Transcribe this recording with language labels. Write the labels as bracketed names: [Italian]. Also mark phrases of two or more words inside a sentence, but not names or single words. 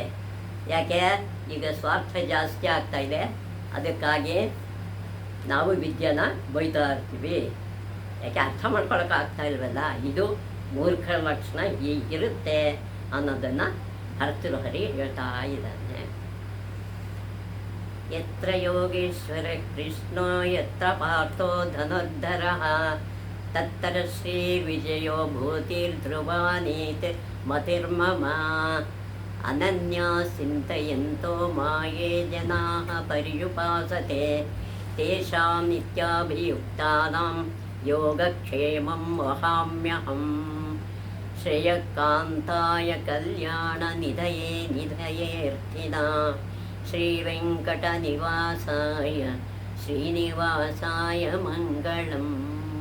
[Kannada] ಯಾಕೆ ಈಗ ಸ್ವಾರ್ಥ ಜಾಸ್ತಿ ಆಗ್ತಾಯಿದೆ, ಅದಕ್ಕಾಗಿ ನಾವು ವಿದ್ಯೆನ ಬೈತಾ ಇರ್ತೀವಿ. ಯಾಕೆ ಅರ್ಥ ಮಾಡ್ಕೊಳಕ್ಕಾಗ್ತಾ ಇಲ್ವಲ್ಲ. ಇದು ಮೂರ್ಖರ ಲಕ್ಷಣ ಹೀಗಿರುತ್ತೆ ಅನ್ನೋದನ್ನು ಭರ್ತೃಹರಿ ಹೇಳ್ತಾ ಇದ್ದಾನೆ. [Sanskrit] ಯತ್ರ ಯೋಗೇಶ್ವರ ಕೃಷ್ಣೋ ಯತ್ರ ಪಾರ್ಥೋ ಧನುರ್ಧರಃ ತತ್ರ ಶ್ರೀ ವಿಜಯೋ ಭೂತಿರ್ಧ್ರುವಾನೀತ್ ಮತಿರ್ಮಮ ಅನನ್ಯಾ ಚಿಂತಯಂತೋ ಮಾಯೇ ಜನಾಃ ಪರ್ಯುಪಾಸತೆ ತೇಷಾಂ ನಿತ್ಯಾಭಿಯುಕ್ತಾನಾಂ ಯೋಗಕ್ಷೇಮಂ ವಹಾಮ್ಯಹಂ. ಶ್ರೇಯಕಾಂತಾಯ ಕಲ್ಯಾಣ ನಿಧಯೇರ್ಥಿನಾ ಶ್ರೀವೆಂಕಟನಿವಾಸಾಯ ಶ್ರೀನಿವಾಸಾಯ ಮಂಗಳಂ.